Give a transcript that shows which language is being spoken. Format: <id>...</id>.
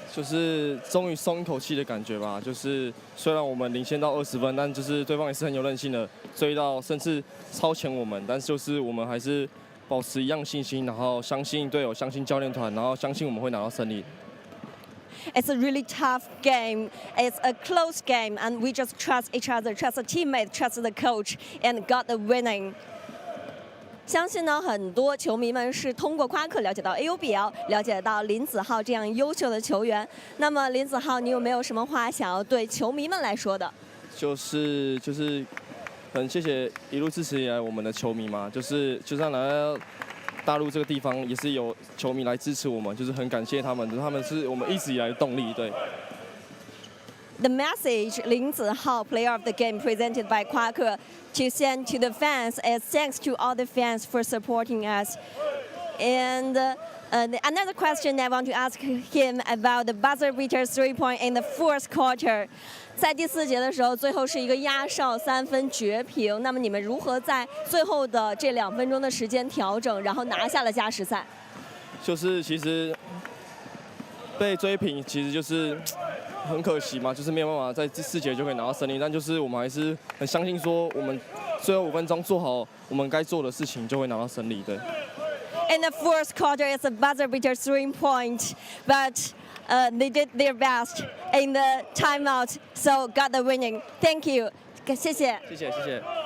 <zh>就是终于松一口气的感觉吧。就是虽然我们领先到20分，但就是对方也是很有韧性的追到，甚至超前我们。但是就是我们还是保持一样信心，然后相信队友，相信教练团，然后相信我们会拿到胜利。</zh> <en>It's a really tough game. It's a close game, and we just trust each other, trust the teammate, trust the coach, and got the winning.</en> <zh>相信呢，很多球迷们是通过夸克了解到 AUBL， 了解到林子浩这样优秀的球员。那么林子浩，你有没有什么话想要对球迷们来说的？就是很谢谢一路支持以来我们的球迷嘛，就算来到大陆这个地方，也是有球迷来支持我们，就是很感谢他们，他们是我们一直以来的动力，对。</zh> <en>The message Lin Zihao, player of the game, presented by Quaker, to send to the fans is thanks to all the fans for supporting us. And another question I want to ask him about the buzzer beater 3-point in the fourth quarter.</en> <zh>在第4节的时候，最后是一个压哨3分绝平。那么你们如何在最后的这2分钟的时间调整，然后拿下了加时赛？就是其实被追平，其实就是很可惜嘛，就是没有办法在第4节就可以拿到胜利。但就是我们还是很相信说，我们最后5分钟做好我们该做的事情，就会拿到胜利。对。</zh> <en>In the fourth quarter, it's a buzzer beater 3-point, but they did their best in the timeout, so got the winning. Thank you.</en> <zh>谢谢。谢谢，谢谢。</zh>